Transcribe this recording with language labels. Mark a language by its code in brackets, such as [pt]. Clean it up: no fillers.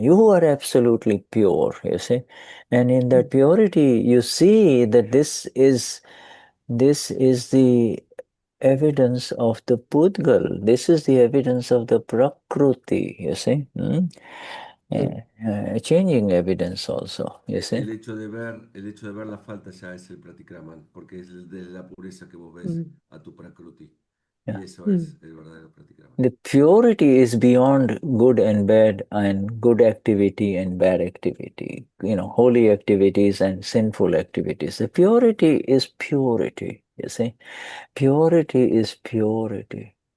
[en] You are absolutely pure, you see. And in that purity, you see that this is the evidence of the pudgal. This is the evidence of the prakriti, you see. Changing evidence also, you see. [es] El hecho de ver la falta ya es el pratikraman, porque es de la pureza que vos ves a tu prakruti. [en] Yeah. [es] Y eso es el verdadero pratikraman. [en] The purity is beyond good and bad, and good activity and bad activity, holy activities and sinful activities. The purity is purity, you see. Purity is purity.